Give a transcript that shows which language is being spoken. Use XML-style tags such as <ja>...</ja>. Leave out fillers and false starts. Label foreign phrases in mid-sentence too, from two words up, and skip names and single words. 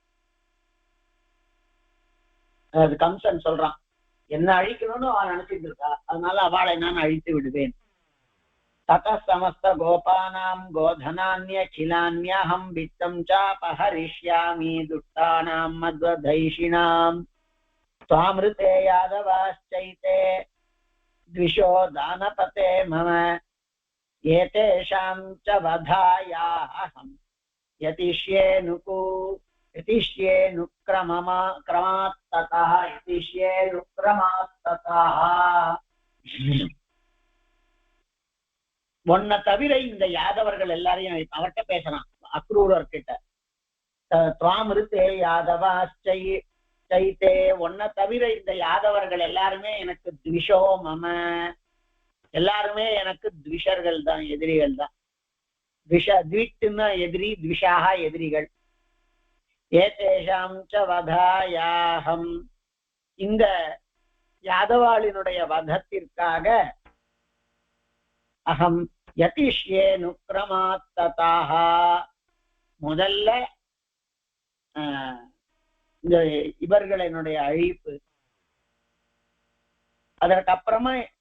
<ta>அது கம்சன் சொல்றான், என்ன அழிக்கணும்னு அவன் நினைச்சிட்டு இருக்கா, அதனால அவளை நான் அழித்து விடுவேன்.</ta> <sa>ततः समस्त गोपानां गोधनान्यखिलान्यहम् वित्तं चापहरिष्यामि दुष्टानां मद्वधैषिणाम् त्वामृते यादवाश्चैते द्विषो दानपते मम एतेषां च वधायाहम्</sa> <ta>क्रमात्ततः உன்னை தவிர இந்த யாதவர்கள் எல்லாரையும் அவர்கிட்ட பேசலாம், அக்ரூரர்கிட்ட.</ta> <sa>त्वामृते यादवाश्चैते,</sa> <ta>உன்னை தவிர இந்த யாதவர்கள் எல்லாருமே எனக்கு</ta> <sa>द्विषो मम,</sa> <ta>எல்லாருமே எனக்கு த்விஷர்கள் தான், எதிரிகள் தான். த்விட்டுன்னா எதிரி, த்விஷாக எதிரிகள்.</ta> <sa>एतेषां च वधायाहम्,</sa> <ta>இந்த யாதவாளினுடைய வதத்திற்காக</ta> <sa>अहं यतिष्ये अनुक्रमात्ततः,</sa> <ta>முதல்ல இந்த இவர்களினுடைய அழிப்பு, அதற்கப்புறமா</ta>